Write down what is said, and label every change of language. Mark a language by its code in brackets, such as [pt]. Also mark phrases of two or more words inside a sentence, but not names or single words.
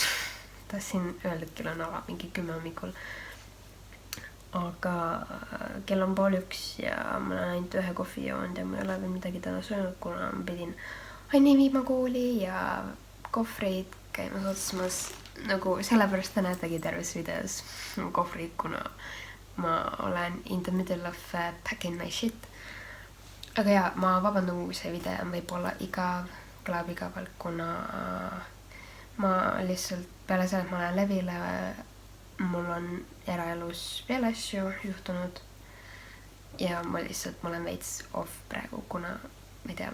[et] Tahtsin öelda, et kell on mingi 10 hommikul. Aga kell on 12:30 ja ma olen ainult ühe kohvi joonud ja ma ei ole veel midagi täna söönud, kuna ma pidin Anni viima kooli ja kohvreid käimas otsimas, nagu sellepärast te näetegi terves videos kohvrid, kuna ma olen [en] in the middle of packing my shit. [et] Aga ja, ma vabandan, kui see video on võib-olla igav, kõlab igavalt, kuna ma lihtsalt peale selle, et ma lähen levile, mul on eraelus veel asju juhtunud ja ma olen veits off praegu, kuna ma ei tea.